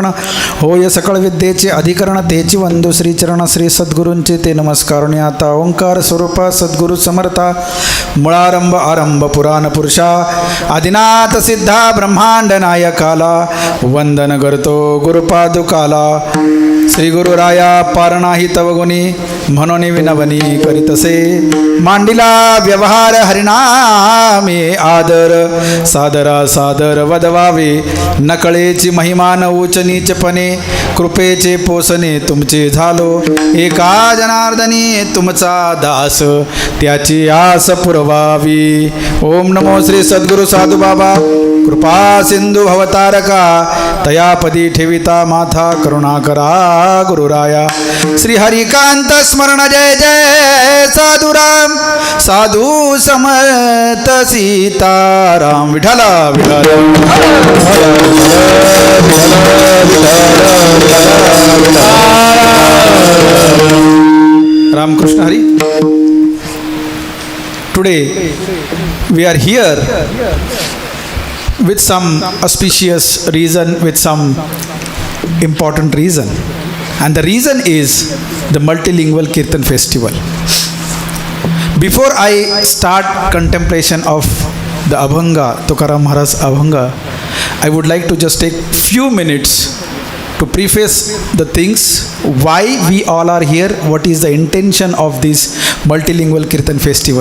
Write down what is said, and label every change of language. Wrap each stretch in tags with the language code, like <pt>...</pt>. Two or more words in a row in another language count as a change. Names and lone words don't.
<mr>होय सकळ विद्येचे अधिकरण तेची वंदू श्री चरण श्री सद्गुरूंचे ते नमस्कारुणी आता ओंकार स्वरूपा सद्गुरु समर्था मुळारंभ आरंभ पुराण पुरुषा आदिनाथ सिद्धा ब्रह्मांड नायकाला वंदन करतो गुरुपादुकाला श्री गुरुराया पार नाही तव गुणी म्हणून विनवनी करीतसे मांडिला व्यवहार हरिनामे आदर सादरा सादर वदवावे नकळेची महिमा न उच नीचपणे कृपेचे पोसणे तुमचे झालो एका जनार्दनी तुमचा दास त्याची आस पुरवावी. ओम नमो श्री सद्गुरु साधू बाबा कृपा सिंधू भवतारका तयापदी ठेविता माथा करुणा करा गुरुराया. श्री हरिकांत स्मरण जय जय साधुराम साधू समर्थ सीताराम विठला विठल रामकृष्ण हरी.</mr> <en>Today we are here with some auspicious reason, with some important reason, and the reason is the multilingual Kirtan festival. Before I start contemplation of the Abhanga, Tukaram Maharaj Abhanga, I would like to just take few minutes to preface the things, why we all are here, what is the intention of this multilingual Kirtan festival.</en>